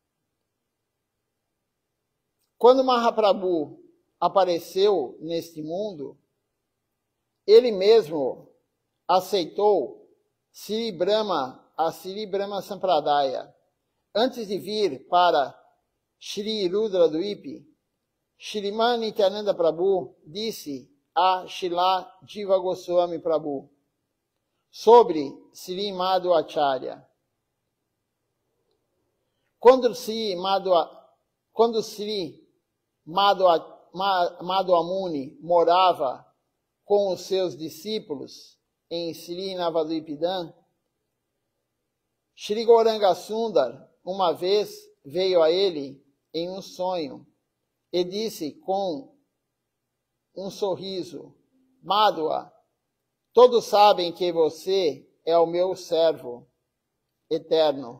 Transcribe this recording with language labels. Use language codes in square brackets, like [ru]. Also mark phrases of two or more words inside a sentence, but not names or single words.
[pt] Quando Mahaprabhu apareceu neste mundo, ele mesmo aceitou a Sri Brahma Sampradaya. Antes de vir para Shri Rudra Advaita, Shriman Nityananda Prabhu disse a Srila Jiva Goswami Prabhu sobre Sri Madhva Acharya. Quando Sri Madhva Muni morava com os seus discípulos em Sri Navadvipa, Shri Gauranga Sundar uma vez veio a ele em um sonho e disse com um sorriso: Madhva, todos sabem que você é o meu servo eterno.